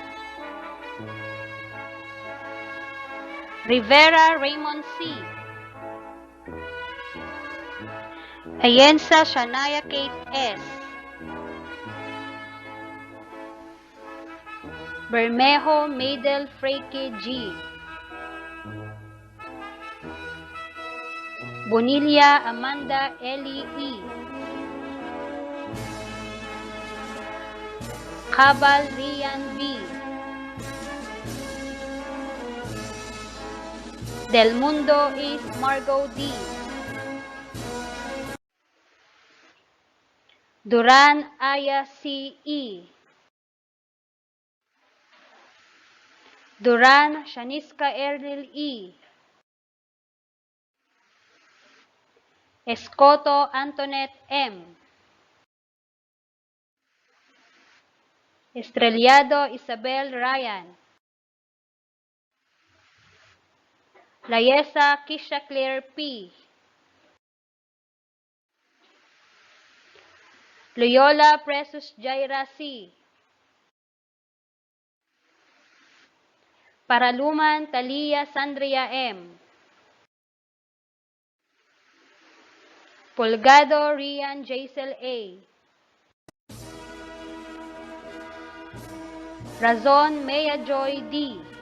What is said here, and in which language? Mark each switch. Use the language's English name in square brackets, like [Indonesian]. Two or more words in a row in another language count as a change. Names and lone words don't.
[Filipino] Rivera Raymond C. Ayensa Shania Kate S. Bermejo Maidel Freike G. Bonilla Amanda Ellie E. Cabal Rian B. Del Mundo is Margot D. Duran Aya C. E. Duran Shaniska Erlil E. Escoto Antoinette M. Estrellado Isabel Ryan. Layesa Kisha Claire P. Loyola Precious Jaira C. Paraluman Talia Sandria M. Pulgado Rian Jaisel A. Razon Mea Joy D.